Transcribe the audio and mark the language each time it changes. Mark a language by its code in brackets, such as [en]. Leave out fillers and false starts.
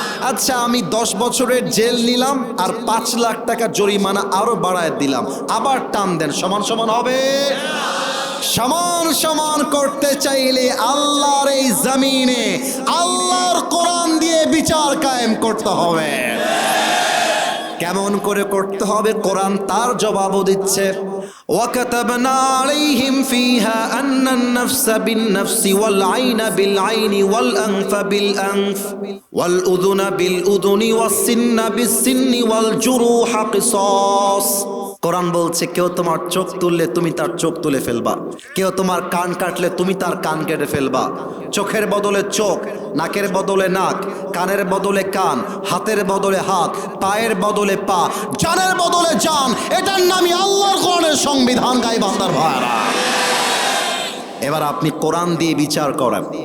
[bn] আচ্ছা, আমি 10 বছরের জেল নিলাম আর 5 লাখ টাকা জরিমানা আরো বাড়ায় দিলাম, আবার টান দেন, সমান সমান হবে? সমান সমান করতে চাইলে আল্লাহর এই জমিনে আল্লাহর কোরআন দিয়ে বিচার কায়েম করতে হবে। কেমন করে করতে হবে? কোরআন তার জবাবও দিচ্ছে। [ar] وكتبنا عليهم فيها أن النفس بالنفس والعين بالعين والأنف بالأنف والأذن بالأذن والسن بالسن والجروح قصاص। [bn] কোরআন বলছে কেউ তোমার চোখ তুললে তুমি তার চোখ তুলে ফেলবা, কেউ তোমার কান কাটলে তুমি তার কান কেটে ফেলবা। চোখের বদলে চোখ, নাকের বদলে নাক, কানের বদলে কান, হাতের বদলে হাত, পায়ের বদলে পা, জানের বদলে জান। এটার নামই আল্লাহর কোরআনের সংবিধান। গাই বান্দার ভাইরা, এবার আপনি কোরআন দিয়ে বিচার করেন।